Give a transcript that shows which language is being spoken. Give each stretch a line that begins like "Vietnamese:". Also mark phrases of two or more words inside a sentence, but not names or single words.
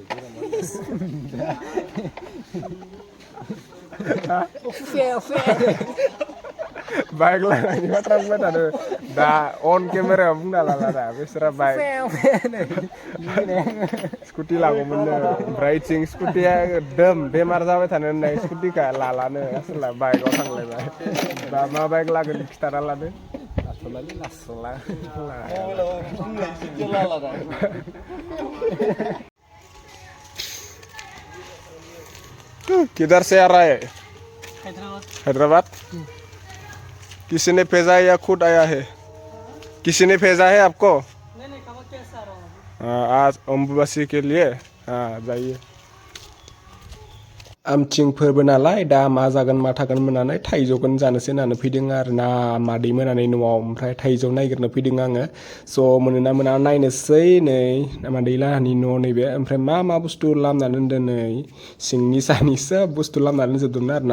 Bodo: बाइक लानायनि बाथ्रा बुंबाय थादों दा अन केमेरायाव बुंना लाला दा बिसोरा बाइक स्कुटि लागौमोननो. ओमफ्राय इथिं स्कुटिया एकदम बेमार जाबाय थानो होननाय स्कुटिखा लालानो आसोला बाइकआव थांलायबाय. दा मा बाइक लागोन खिथाना लादो.
Hindi: किधर से आ रहा है? हैदराबाद. किसी ने भेजा है या खुद आया है? किसी ने भेजा है आपको? नहीं, आज अम्बुबासी के लिए. हाँ जाइए.
Bodo: आमथिं फोरबो नालाय दा मा जागोन मा थागोन मोननानै थाइजौखौनो जानोसै होननानै फैदों आरोना मादै मोनानै न'आव. ओमफ्राय थाइजौ नागिरनो फैदों आङो. स' मोनोना मोना नायनोसै. नै मादै लाहानि न' नैबे. ओमफ्राय मा बुस्थु लामनानै दोनदों नै सिंनि सानि सोब बुस्थु लामनानै दोनजोबदोंमोन आरोना.